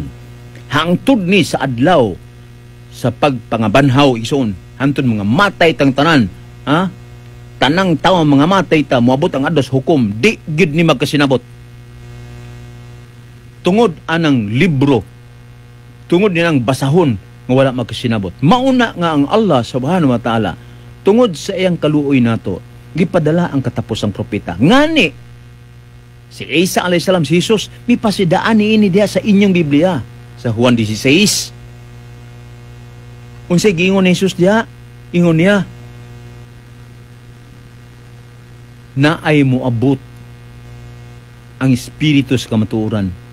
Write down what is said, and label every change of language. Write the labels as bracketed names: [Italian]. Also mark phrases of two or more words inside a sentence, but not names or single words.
[Cebuano] Hangtod ni sa adlaw sa pagpangabanhaw igsuon, hantod mga matay tang tanan, ha? Tanang tao mga matay ta, moabot ang adtos hukom, di gid ni magkasinabot. Tungod anang libro, tungod nilang basahon nga wala magkasinabot. Mauna nga ang Allah [Arabic] سبحانه وتعالى, [Cebuano] tungod sa iyang kaluoy nato, gipadala ang katapusang propeta. Ngani, si Isa [Arabic] عليه السلام, [Cebuano] si Jesus, may pasidaan ni ini diya sa inyong Biblia, sa Juan 16. Unsay giingon ni Jesus diya, ingon niya, na ay moabot ang espiritu sa kamatuoran.